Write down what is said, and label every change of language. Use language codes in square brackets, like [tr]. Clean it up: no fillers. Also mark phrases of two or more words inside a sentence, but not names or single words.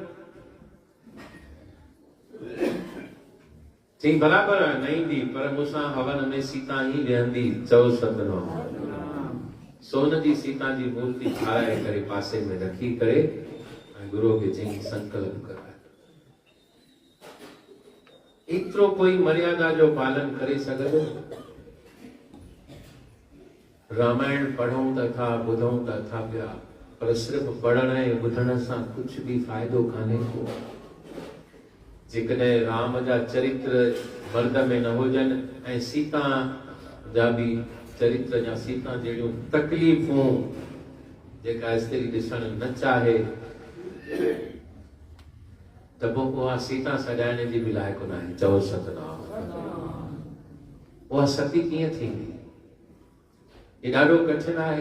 [sd] चई बराबर न ईंदी, पर मूंसां हवन में सीता ई वेहंदी। चओ सतनाम। सोन जी सीता जी मूर्ति ठाराए करे पासे में रखी करे ऐं गुरु खे चई संकल्प कराए। एतिरो कोई मर्यादा जो पालन करे सघंदो? रामायण पढ़ूं त था, ॿुधूं त था पिया, पर सिर्फ़ पढ़ण ऐं ॿुधण सां कुझु बि फ़ाइदो कान्हे को। जेकॾहिं राम जा चरित्र मर्द में न हुजनि ऐं सीता जा बि चरित्र या सीता जहिड़ियूं तकलीफ़ूं जेका स्त्री ॾिसण न चाहे त पोइ उहा सीता सॼाइण जी बि लाइक़ न आहे। चओ सतनाम। उहा सती कीअं थींदी? ये ॾाढो कठिन आहे।